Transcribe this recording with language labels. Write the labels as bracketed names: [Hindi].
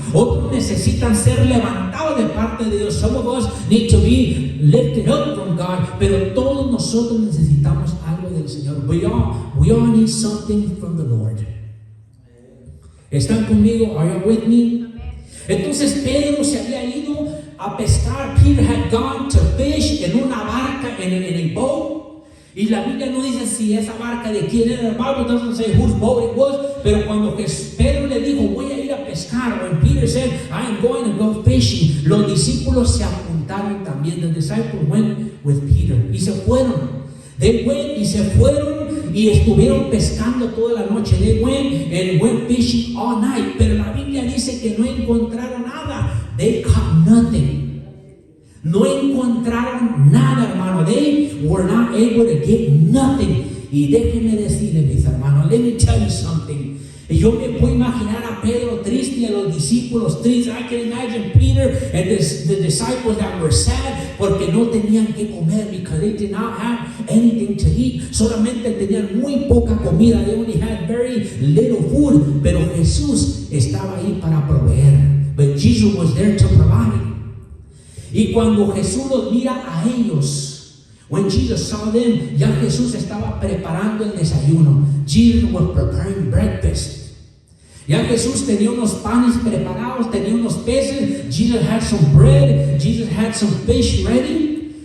[Spanish] Otros necesitan ser levantados de parte de Dios. [English] Some of us need to be lifted up from God. [Spanish] Pero todos nosotros necesitamos algo del Señor. [English] We all need something from the Lord. [Spanish] ¿Están conmigo? [English] Are you with me? [Spanish] Entonces Pedro se había ido a pescar. [English] Peter had gone to fish [Spanish] en una barca, en [English] a boat. [Spanish] Y la Biblia no dice si esa barca de quién era. [English] The Bible doesn't say whose boat it was. [Spanish] Pero cuando Pedro le dijo, voy a ir a pescar, [English] when Peter said, I am going to go fishing, [Spanish] los discípulos se apuntaron también. [English] The disciples went with Peter. [Spanish] Y se fueron. [English] They went [Spanish] y se fueron. Y estuvieron pescando toda la noche. [English] They went fishing all night. [Spanish] Pero la Biblia dice que no encontraron nada. [English] They caught nothing. [Spanish] No encontraron nada, hermano. [English] They were not able to get nothing. [Spanish] Y déjenme decirle, mis hermanos, [English] let me tell you something. [Spanish] Yo me puedo imaginar a Pedro triste y a los discípulos tristes. [English] I can imagine Peter and the disciples that were sad [Spanish] porque no tenían que comer, [English] because they did not have anything to eat. [Spanish] Solamente tenían muy poca comida. [English] They only had very little food. [Spanish] Pero Jesús estaba ahí para proveer. [English] But Jesus was there to provide. [Spanish] Y cuando Jesús los mira a ellos, [English] when Jesus saw them, [Spanish] ya Jesús estaba preparando el desayuno. [English] Jesus was preparing breakfast. [Spanish] Ya Jesús tenía unos panes preparados, tenía unos peces. [English] Jesus had some bread. Jesus had some fish ready.